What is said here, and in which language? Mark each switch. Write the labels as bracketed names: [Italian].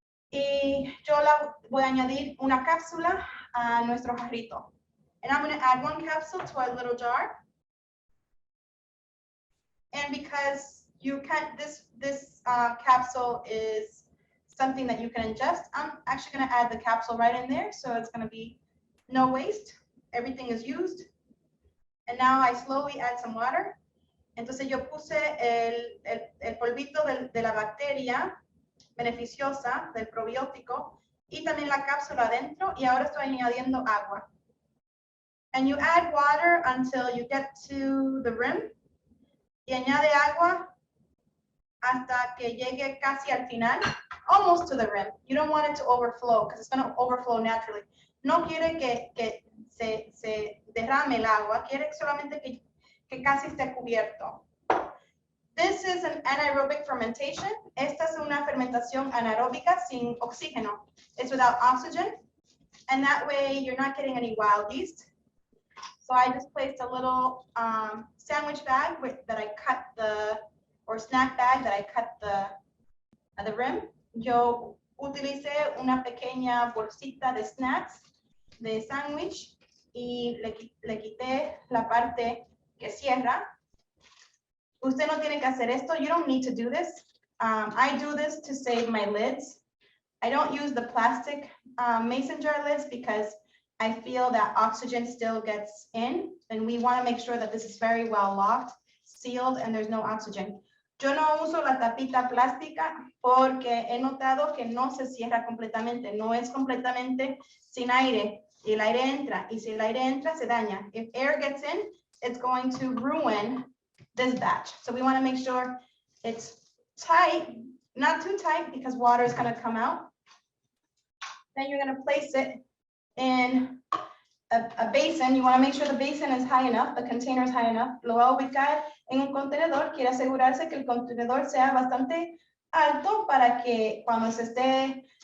[Spanish] Y yo la voy a añadir una cápsula a nuestro jarrito. [English] And I'm going to add one capsule to our little jar. And because you can't, this capsule is something that you can ingest, I'm actually going to add the capsule right in there. So it's going to be no waste. Everything is used. And now I slowly add some water. [Spanish] Entonces yo puse el polvito de la bacteria beneficiosa del probiótico y también la cápsula adentro, y ahora estoy añadiendo agua. [English] And you add water until you get to the rim, [Spanish] y añade agua hasta que llegue casi al final, [English] almost to the rim. You don't want it to overflow because it's going to overflow naturally. [Spanish] No quiere que se derrame el agua, quiere solamente que casi esté cubierto. [English] This is an anaerobic fermentation. [Spanish] Esta es una fermentación anaeróbica sin oxígeno. [English] It's without oxygen. And that way you're not getting any wild yeast. So I just placed a little sandwich bag that I cut or snack bag that I cut the rim. [Spanish] Yo utilicé una pequeña bolsita de snacks, de sándwich, y le quité la parte que cierra. Usted no tiene que hacer esto. [English] You don't need to do this. I do this to save my lids. I don't use the plastic mason jar lids because I feel that oxygen still gets in, and we want to make sure that this is very well locked, sealed, and there's no oxygen. [Spanish] Yo no uso la tapita plástica porque he notado que no se cierra completamente, no es completamente sin aire, y el aire entra, y si el aire entra se daña. [English] If air gets in, it's going to ruin this batch. So we want to make sure it's tight, not too tight because water is going to come out. Then you're going to place it in a basin. You want to make sure the basin is high enough, the container is high enough. [Spanish] Lo va a ubicar en un contenedor. Quiere asegurarse que el contenedor sea bastante alto para que cuando se esté